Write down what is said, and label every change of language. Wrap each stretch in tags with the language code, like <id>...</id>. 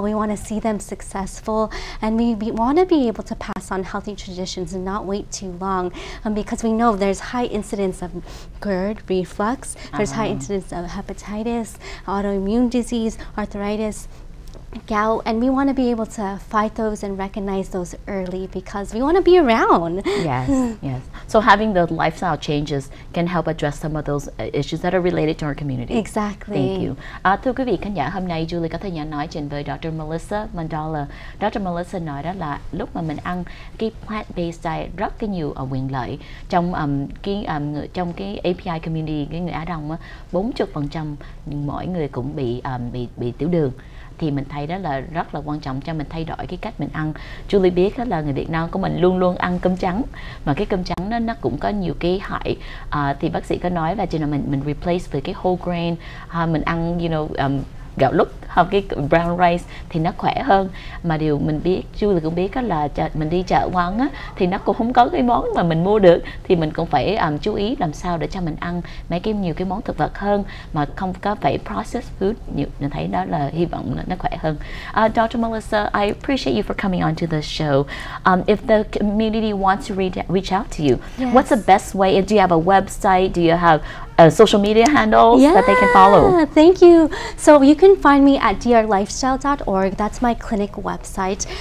<en>We want to see them successful, and we want to be able to pass on healthy traditions and not wait too long, because we know there's high incidence of GERD, reflux, there's high incidence of hepatitis, autoimmune disease, arthritis, gout, and we want to be able to fight those and recognize those early, because we want to be around. Yes, yes. So having the lifestyle changes can help address some of those issues that are related to our community. Exactly. Thank you.</en> <vi>Thưa quý vị khán giả, hôm nay Julie có thời gian nói chuyện với Dr. Melissa Mondala. Dr. Melissa nói đó là lúc mà mình ăn cái plant-based diet rất cái nhiều quyền lợi trong cái API community, cái người Á Đông á, 40% mỗi người cũng bị tiểu đường. Thì mình thấy đó là rất là quan trọng cho mình thay đổi cái cách mình ăn. Julie biết là người Việt Nam của mình luôn luôn ăn cơm trắng, mà cái cơm trắng đó nó cũng có nhiều cái hại. Thì bác sĩ có nói là cho nên mình replace với cái whole grain, mình ăn gạo lứt hoặc cái brown rice thì nó khỏe hơn. Mà điều mình biết, Julie cũng biết là mình đi chợ quán á, thì nó cũng không có cái món mà mình mua được, thì mình cũng phải chú ý làm sao để cho mình ăn nhiều cái món thực vật hơn mà không có phải processed food nhiều. Mình thấy đó là hy vọng là nó khỏe hơn.</vi> <en>Dr. Melissa, I appreciate you for coming on to the show. If the community wants to reach out to you, what's the best way? Do you have a website? Do you have social media handles that they can follow? Thank you. So you can find me at drlifestyle.org. That's my clinic website.</en>